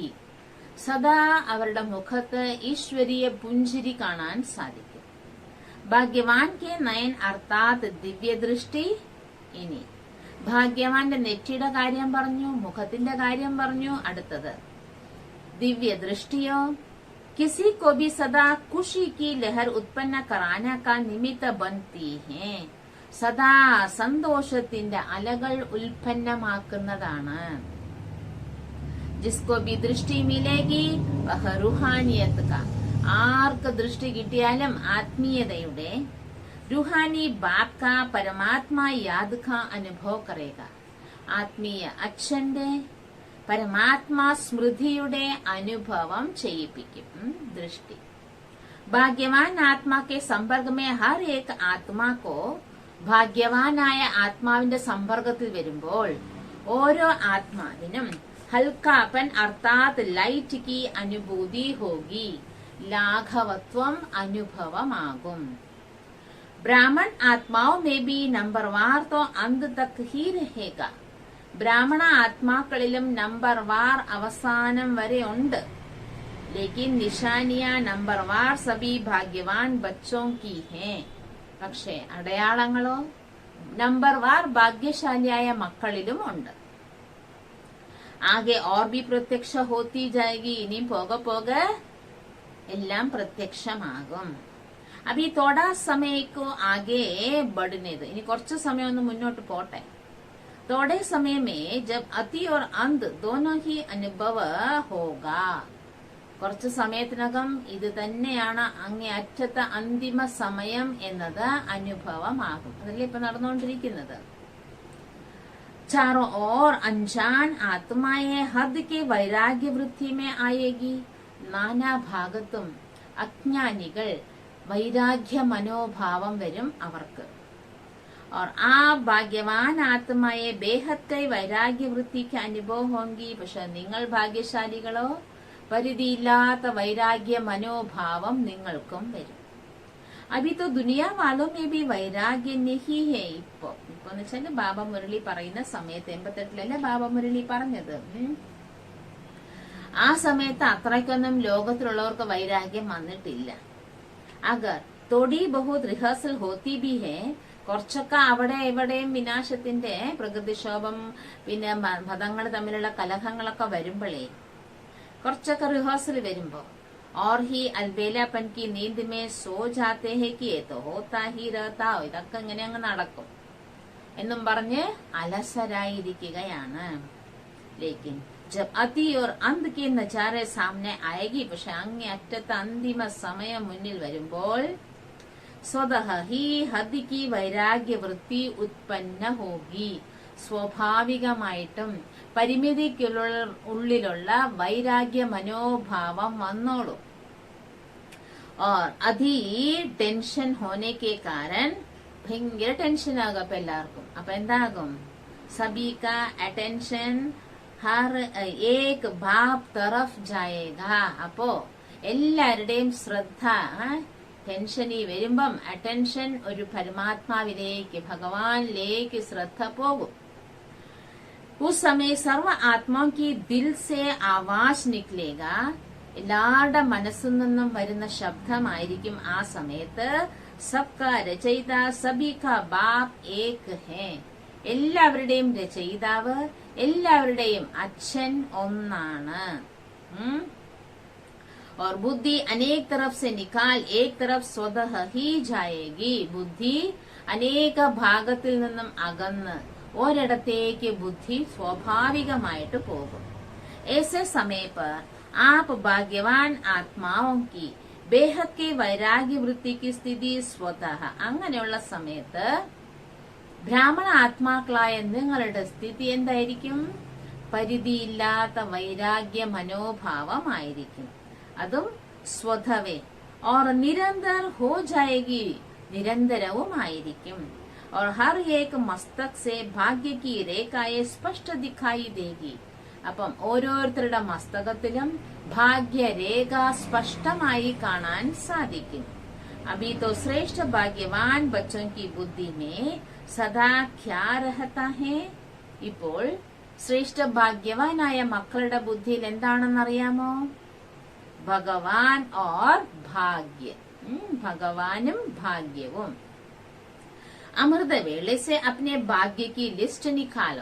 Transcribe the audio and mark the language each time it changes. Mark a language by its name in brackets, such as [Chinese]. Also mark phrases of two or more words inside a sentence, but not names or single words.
[Malayalam] സദാ അവരുടെ മുഖത്ത് ഈശ്വരീയ പുഞ്ചിരി കാണാൻ സാധിക്കും. [Hindi] भाग्यवान के नयन अर्थात दिव्यदृष्टि. [Malayalam] ഇനി ഭാഗ്യവാന്റെ നെറ്റിയുടെ കാര്യം പറഞ്ഞു, മുഖത്തിന്റെ കാര്യം പറഞ്ഞു. അടുത്തത് ദിവ്യദൃഷ്ടിയോ [Hindi] किसी को भी सदा खुशी की लहर उत्पन्न कराने का निमित्त बनती है. [Malayalam] സദാ സന്തോഷത്തിന്റെ അലകൾ ഉൽപ്പന്നമാക്കുന്നതാണ്. [Hindi] जिसको भी दृष्टि मिलेगी वह रूहानियत का. [Malayalam] ആർക്ക് ദൃഷ്ടി കിട്ടിയാലും ആത്മീയതയുടെ [Hindi] रूहानी बाप का परमात्मा याद का अनुभव करेगा. [Malayalam] ആത്മീയ അച്ഛന്റെ പരമാത്മാ സ്മൃതിയുടെ അനുഭവം ചെയ്യിപ്പിക്കും ദൃഷ്ടി. [Hindi] भाग्यवान आत्मा के संपर्क में हर एक आत्माको. [Malayalam] ഭാഗ്യവാനായ ആത്മാവിന്റെ സമ്പർക്കത്തിൽ വരുമ്പോൾ ഓരോ ആത്മാവിനും [Hindi] हल्कापन अर्थात लाइट की अनुभूति होगी. [Malayalam] ലാഘവത്വം അനുഭവമാകും. [Hindi] ब्राह्मण आत्माओं में भी नंबरवार तो अंत तक ही रहेगा. [Malayalam] ബ്രാഹ്മണ ആത്മാക്കളിലും നമ്പർവാർ അവസാനം വരെ ഉണ്ട്. [Hindi] लेकिन निशानियां नंबरवार सभी भाग्यवान बच्चों की हैं. [Malayalam] പക്ഷേ അടയാളങ്ങളോ നമ്പർ വാർ ഭാഗ്യശാലിയായ മക്കളിലും ഉണ്ട്. [Hindi] आगे और भी प्रत्यक्ष होती जाएगी, [Malayalam] ഇനിയും പോകെ പോകെ എല്ലാം പ്രത്യക്ഷമാകും. അപ്പൊ ഈ [Hindi] थोड़ा समयको आगे बढ़ने, [Malayalam] ഇനി കുറച്ചു സമയം ഒന്ന് മുന്നോട്ട് പോട്ടെ. [Hindi] थोड़े समयमें जब अति और अंत दोनों ही अनुभव होगा, [Malayalam] കുറച്ചു സമയത്തിനകം ഇത് തന്നെയാണ് അങ്ങേയറ്റത്തെ അന്തിമ സമയം എന്നത് അനുഭവമാകും. അതല്ലേ ഇപ്പൊ നടന്നുകൊണ്ടിരിക്കുന്നത്. [Hindi] चारों ओर अनजान आत्माएं हद के वैराग्य वृत्ति में आएगी. [Malayalam] നാനാഭാഗത്തും അജ്ഞാനികൾ വൈരാഗ്യ മനോഭാവം വരും അവർക്ക്. [Hindi] और आप भाग्यवान आत्माएं बेहद कई वैराग्य वृत्ति के अनुभव होंगी. [Malayalam] പക്ഷെ നിങ്ങൾ ഭാഗ്യശാലികളോ, പരിധിയില്ലാത്ത വൈരാഗ്യ മനോഭാവം നിങ്ങൾക്കും വരും. [Hindi] अभी तो दुनिया वालों में भी वैराग्य नहीं है. [Malayalam] ഇപ്പൊ എന്ന് വെച്ചാല് ബാബ മുരളി പറയുന്ന സമയത്ത് 88-ലല്ലേ ബാബ മുരളി പറഞ്ഞത്. ആ സമയത്ത് അത്രയ്ക്കൊന്നും ലോകത്തിലുള്ളവർക്ക് വൈരാഗ്യം വന്നിട്ടില്ല. [Hindi] अगर थोड़ी बहुत रिहर्सल होती भी है, [Malayalam] കുറച്ചൊക്കെ അവിടെ എവിടെയും വിനാശത്തിന്റെ പ്രകൃതിക്ഷോഭം പിന്നെ മതങ്ങൾ തമ്മിലുള്ള കലഹങ്ങളൊക്കെ വരുമ്പോഴേ കുറച്ചൊക്കെ റിഹേഴ്സൽ വരുമ്പോ [Hindi] और ही अलबेलापन की नींद में सो जाते हैं कि ये तो होता ही रहता, [Malayalam] ഇതൊക്കെ ഇങ്ങനെ അങ്ങ് നടക്കും എന്നും പറഞ്ഞ് അലസരായിരിക്കുകയാണ്. [Hindi] ലേക്കിൻ जब अति और अंत के नजारे सामने आएगी, [Malayalam] പക്ഷെ അങ്ങേ അറ്റത്തെ അന്തിമ സമയം മുന്നിൽ വരുമ്പോൾ [Hindi] स्वतः ही हद की वैराग्य वृत्ति उत्पन्न होगी, [Malayalam] സ്വാഭാവികമായിട്ടും പരിമിതിക്കുള്ളിലുള്ള വൈരാഗ്യ മനോഭാവം വന്നോളും. [Hindi] और अति टेंशन होने के कारण [Malayalam] ഭയങ്കര ടെൻഷൻ ആകും അപ്പൊ എല്ലാവർക്കും. അപ്പൊ എന്താകും, [Hindi] सभी का अटेंशन हर एक बाप तरफ जाएगा. [Malayalam] അപ്പോ എല്ലാവരുടെയും ശ്രദ്ധ ടെൻഷനി വരുമ്പം അറ്റൻഷൻ ഒരു പരമാത്മാവിലേക്ക്, ഭഗവാനിലേക്ക് ശ്രദ്ധ പോകും. [Hindi] उस समय सर्व आत्माओं की दिल से आवाज निकलेगा. [Malayalam] എല്ലാവരുടെ മനസ്സിൽ നിന്നും വരുന്ന ശബ്ദമായിരിക്കും ആ സമയത്ത്. [Hindi] सबका रचयिता सभी का बाप एक है, [Malayalam] എല്ലാവരുടെയും രചയിതാവ്, എല്ലാവരുടെയും അച്ഛൻ ഒന്നാണ്. [Hindi] और बुद्धि अनेक तरफ से निकाल एक तरफ स्वतः ही जाएगी. [Malayalam] ബുദ്ധി അനേക ഭാഗത്തിൽ നിന്നും അകന്ന് ഒരിടത്തേക്ക് ബുദ്ധി സ്വാഭാവികമായിട്ട് പോകും. [Hindi] ऐसे समय पर आप भाग्यवान आत्माओं की बेहद के वैराग्य वृत्ति की स्थिति स्वतः, [Malayalam] അങ്ങനെയുള്ള സമയത്ത് ബ്രാഹ്മണ ആത്മാക്കളായ നിങ്ങളുടെ സ്ഥിതി എന്തായിരിക്കും, പരിധിയില്ലാത്ത വൈരാഗ്യ മനോഭാവമായിരിക്കും. അതും സ്വതവേ. [Hindi] और निरंतर हो जाएगी, നിരന്തരവുമായിരിക്കും. और हर एक मस्तक से भाग्य की रेखाएं स्पष्ट दिखाई देगी. [Malayalam] അപ്പം ഓരോരുത്തരുടെ മസ്തകത്തിലും ഭാഗ്യരേഖ സ്പഷ്ടമായി കാണാൻ സാധിക്കും. [Hindi] अभी तो श्रेष्ठ भाग्यवान बच्चों की बुद्धि में सदा क्या रहता है. [Malayalam] ഇപ്പോൾ ശ്രേഷ്ഠ ഭാഗ്യവാനായ മക്കളുടെ ബുദ്ധിയിൽ എന്താണെന്നറിയാമോ, [Hindi] भगवान और भाग्य, [Malayalam] ഭഗവാനും ഭാഗ്യവും. [Hindi] अमृतवेला से अपने भाग्य की लिस्ट निकालो.